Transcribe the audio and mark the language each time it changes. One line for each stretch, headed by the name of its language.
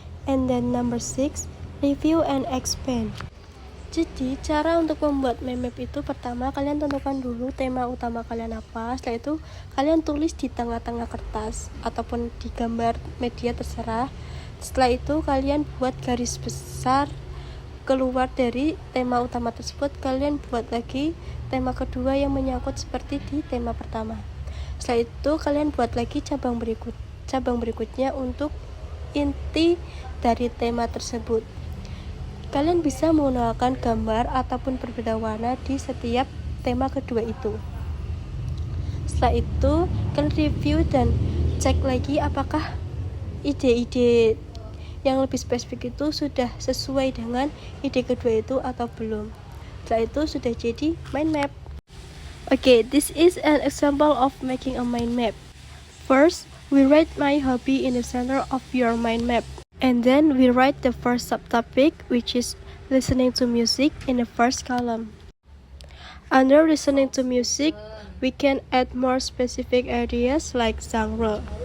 English: And then number 6, review and expand.
Indonesian: Jadi, cara untuk membuat mind map itu pertama kalian tentukan dulu tema utama kalian apa. Setelah itu, kalian tulis di tengah-tengah kertas ataupun di gambar media terserah. Setelah itu, kalian buat garis besar keluar dari tema utama tersebut. Kalian buat lagi tema kedua yang menyangkut seperti di tema pertama. Setelah itu, kalian buat lagi cabang berikutnya untuk inti dari tema tersebut. Kalian bisa menggunakan gambar ataupun berbeda warna di setiap tema kedua itu. Setelah itu, kalian review dan cek lagi apakah ide-ide yang lebih spesifik itu sudah sesuai dengan ide kedua itu atau belum. Setelah itu sudah jadi mind map.
English: Okay, this is an example of making a mind map. First, We write my hobby in the center of your mind map. And then we write the first subtopic, which is listening to music, in the first column. Under listening to music, we can add more specific ideas like genre.